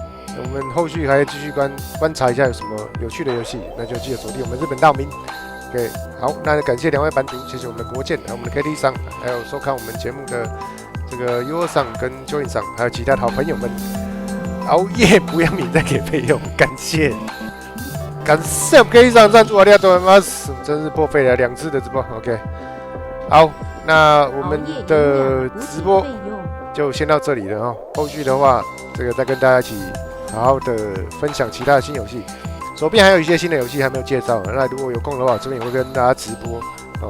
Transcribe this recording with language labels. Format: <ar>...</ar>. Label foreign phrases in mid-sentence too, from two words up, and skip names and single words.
<zh>我们后续还继续观察一下有什么有趣的游戏，那就记得锁定我们日本大名。OK， 好，那感谢两位版主，谢谢我们的国建，还有我们的 KT 桑，还有收看我们节目的这个 U 桑跟 Joy 桑，还有其他的好朋友们。熬夜不要免再给费用，感谢 KT 桑赞助啊，</zh> <ja>ありがとうございます，</ja> <zh>真是破费了2次的直播。OK， 好，那我们的直播就先到这里了哈，后续的话，这个再跟大家一起好好的分享其他的新游戏。手边还有一些新的游戏还没有介绍，那如果有空的话，这边也会跟大家直播哦。</zh>